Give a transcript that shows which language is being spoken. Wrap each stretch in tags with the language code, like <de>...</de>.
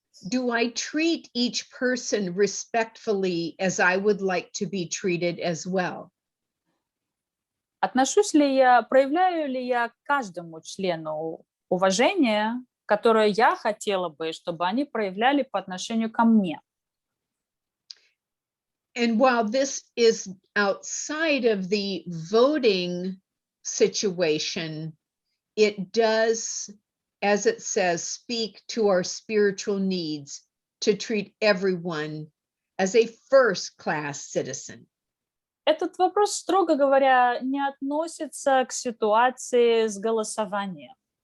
<en>Do I treat each person respectfully as I would like to be treated as well?</en> <ru>Проявляю ли я каждому члену уважение, которое я хотела бы, чтобы они проявляли по отношению ко мне?</ru> <en>And while this is outside of the voting situation, it does, as it says, speak to our spiritual needs to treat everyone as a first-class citizen.</en> <ru>Этот вопрос, строго говоря, не относится к ситуации с голосованием.</ru>